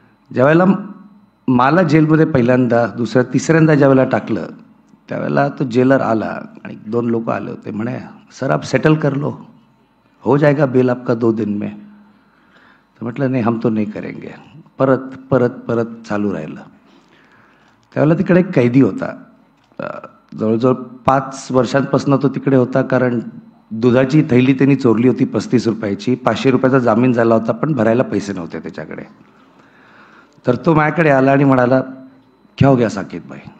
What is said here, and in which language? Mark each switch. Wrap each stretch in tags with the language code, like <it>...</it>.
<mr>ज्यावेळेला मला जेलमध्ये पहिल्यांदा, दुसऱ्या, तिसऱ्यांदा ज्यावेळेला टाकलं त्यावेळेला तो जेलर आला आणि 2 लोक आले होते.</mr> <hi>म्हणे सर आप सेटल कर लो, हो जाएगा बेल आपका 2 दिन में.</hi> <mr>तर म्हटलं नाही,</mr> <hi>हम तो नहीं करेंगे.</hi> <mr>परत परत परत चालू राहिलं. त्यावेळेला तिकडे एक कैदी होता. जवळजवळ 5 वर्षांपासून तो तिकडे होता. कारण दुधाची थैली त्यांनी चोरली होती 35 रुपयाची. 500 रुपयाचा जामीन झाला होता, पण भरायला पैसे नव्हते त्याच्याकडे. तर तो माझ्याकडे आला आणि म्हणाला</mr> <hi>क्या हो गया साकेत भाई.</hi>